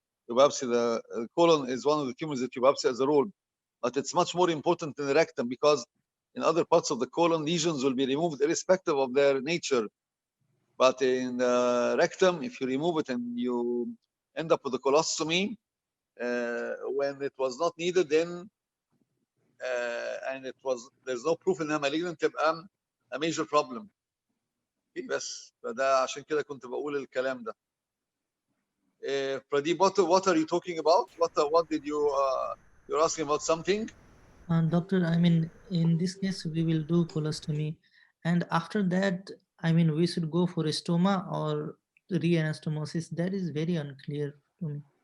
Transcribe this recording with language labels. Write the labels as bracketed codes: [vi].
[en] The biopsy, the colon is one of the tumors that you biopsy as a rule, but it's much more important in the rectum because in other parts of the colon, lesions will be removed irrespective of their nature. But in the rectum, if you remove it and you end up with a colostomy when it was not needed, then and there's no proof [ar] انها [en] malignant, [ar] تبقى [en] a major problem. [ar] بس فده عشان كده كنت بقول الكلام ده. [en] Pradeep, what are you talking about? What did you you're asking about something? Doctor, I mean, in this case, we will do colostomy, and after that, I mean, we should go for a stoma or reanastomosis. That is very unclear to me.